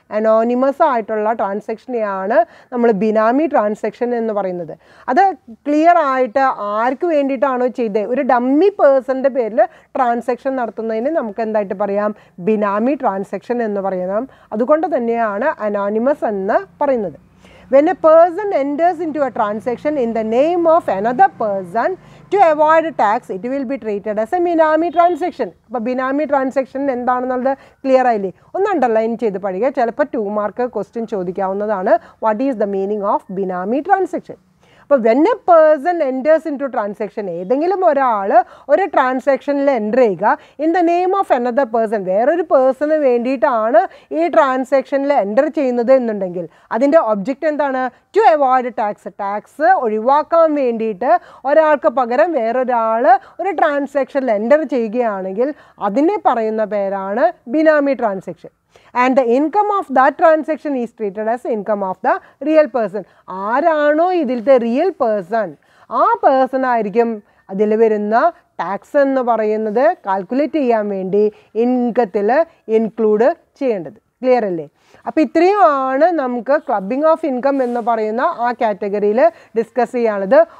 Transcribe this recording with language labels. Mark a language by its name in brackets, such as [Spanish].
[Malayalam] Anonymous ആയിട്ടുള്ള ട്രാൻസാക്ഷനെയാണ് നമ്മൾ ബിനാമി transaction എന്ന് പറയുന്നത്. അത് ക്ലിയർ ആയിട്ട് ആർക്ക് വേണ്ടിയിട്ടാണോ ചെയ്തത്, ഒരു ഡമ്മി പേഴ്സൻ്റെ പേരിൽ ട്രാൻസാക്ഷൻ നടത്തുന്നതിന് നമുക്ക് എന്തായിട്ട് പറയാം? ബിനാമി ട്രാൻസാക്ഷൻ എന്ന് പറയാം. അതുകൊണ്ട് തന്നെയാണ് അനോണിമസ് എന്ന് പറയുന്നത്. [English] When a person enters into a transaction in the name of another person to avoid tax, it will be treated as a benami transaction. [Malayalam] അപ്പോൾ ബിനാമി ട്രാൻസാക്ഷൻ എന്താണെന്നുള്ളത് ക്ലിയർ ആയില്ലേ? ഒന്ന് അണ്ടർലൈൻ ചെയ്ത് പഠിക്കുക. ചിലപ്പോൾ 2 മാർക്ക് ക്വസ്റ്റ്യൻ ചോദിക്കാവുന്നതാണ്. [English] What is the meaning of benami transaction? [Malayalam] അപ്പോൾ [English] when a person enters into transaction, [Malayalam] ഏതെങ്കിലും ഒരാൾ ഒരു ട്രാൻസാക്ഷനിൽ എൻ്റർ ചെയ്യുക [English] in the name of another person, [Malayalam] വേറൊരു പേഴ്സണ് വേണ്ടിയിട്ടാണ് ഈ ട്രാൻസാക്ഷനിൽ എൻ്റർ ചെയ്യുന്നത് എന്നുണ്ടെങ്കിൽ അതിൻ്റെ ഒബ്ജക്റ്റ് എന്താണ്? [English] To avoid tax. [Malayalam] ടാക്സ് ഒഴിവാക്കാൻ വേണ്ടിയിട്ട് ഒരാൾക്ക് പകരം വേറൊരാൾ ഒരു ട്രാൻസാക്ഷനിൽ എൻ്റർ ചെയ്യുകയാണെങ്കിൽ അതിനെ പറയുന്ന പേരാണ് ബിനാമി transaction. [English] And the income of that transaction is treated as income of the real person. [Malayalam] ആരാണോ ഇതിലത്തെ റിയൽ പേഴ്സൺ, ആ പേഴ്സൺ ആയിരിക്കും അതിൽ വരുന്ന ടാക്സ് എന്ന് പറയുന്നത് കാൽക്കുലേറ്റ് ചെയ്യാൻ വേണ്ടി ഇൻകത്തിൽ ഇൻക്ലൂഡ് ചെയ്യേണ്ടത്. ക്ലിയർ അല്ലേ? അപ്പോൾ ഇത്രയുമാണ് നമുക്ക് ക്ലബിംഗ് ഓഫ് ഇൻകം എന്ന് പറയുന്ന ആ കാറ്റഗറിയിൽ ഡിസ്കസ് ചെയ്യാനുള്ളത്.